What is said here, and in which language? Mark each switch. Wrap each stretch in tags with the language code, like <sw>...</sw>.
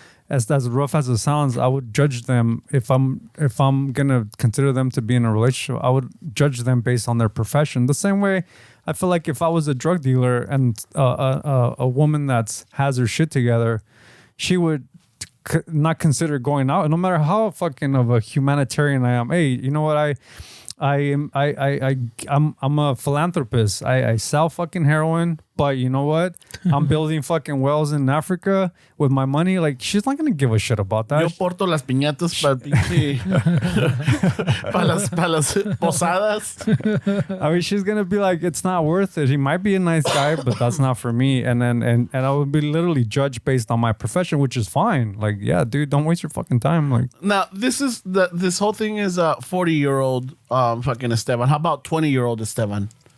<en>As rough as it sounds, I would judge them if I'm gonna consider them to be in a relationship. I would judge them based on their profession. The same way, I feel like if I was a drug dealer and a woman that has her shit together, she would not consider going out, no matter how fucking of a humanitarian I am. Hey, you know what? I'm a philanthropist. I sell fucking heroin, but you know what? I'm building fucking wells in Africa with my money. Like, she's not gonna give a shit about that.</en> <es>Yo porto las piñatas para las posadas.</es> <en>I mean, she's gonna be like, it's not worth it. He might be a nice guy, but that's not for me. And I would be literally judged based on my profession, which is fine. Like, yeah, dude, don't waste your fucking time. Like, now this whole thing is a 40-year-old fucking Esteban. How about 20-year-old Esteban?</en>